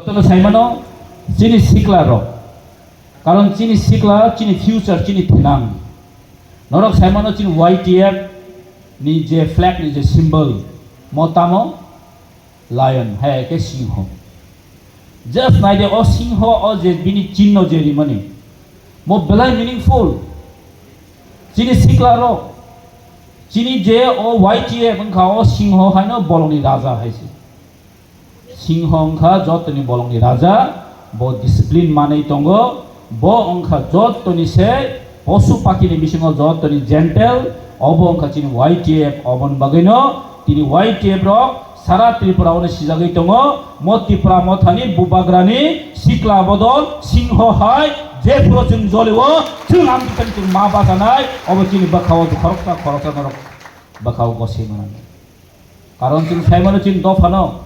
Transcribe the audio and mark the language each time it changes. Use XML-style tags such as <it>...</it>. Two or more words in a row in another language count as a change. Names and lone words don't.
<trp>যতন সাইমানো চিনি সিকলা রক কারণ চিনি সিকলা চিনি ফিউচার চিনি থেনাং নরক সাইমানো চিনি YTF ni je flag ni je symbol motamo lion hai ke singho just nai de o singho o je bini chinno je rimani mo belai meaningful chini sikla ro chini je o YTF bangkha o singho haino bolongni raja haise singho angkha jotoni bolongni raja bo discipline manei tongo bo angkha jotoni se</trp> <bn>পশু পাখি</bn> <trp>ni bisingo jotoni gentle obong kachini YTF obon bagino tini YTF ro sara Tripura one sijagai tongo mo Tripura mothani bubagrani sikla bodol singho hai je puro chung joleo chung am kan chung ma basanai obo chini bakhaw khorokta norok bakhaw gose manani karon chung saimano chin dofano</trp>